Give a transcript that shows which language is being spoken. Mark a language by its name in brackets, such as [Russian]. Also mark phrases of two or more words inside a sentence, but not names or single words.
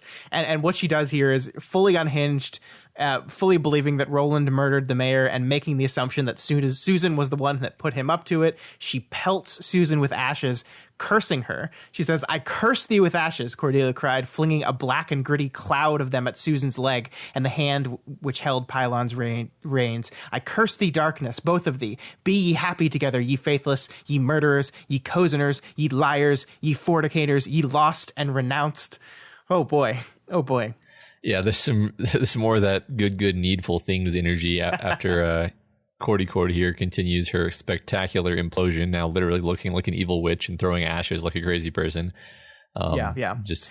[English] And what she does here is fully unhinged, fully believing that Roland murdered the mayor and making the assumption that Susan was the one that put him up to it. She pelts Susan with ashes, cursing her. She says, "I curse thee with ashes," Cordelia cried, flinging a black and gritty cloud of them at Susan's leg and the hand which held Pylon's reins. "I curse thee, darkness, both of thee. Be ye happy together, ye faithless, ye murderers, ye cozeners, ye liars, ye fornicators, ye lost and renounced." Oh boy. Yeah, there's more of that good needful things energy after Cordy here continues her spectacular implosion, now literally looking like an evil witch and throwing ashes like a crazy person. Just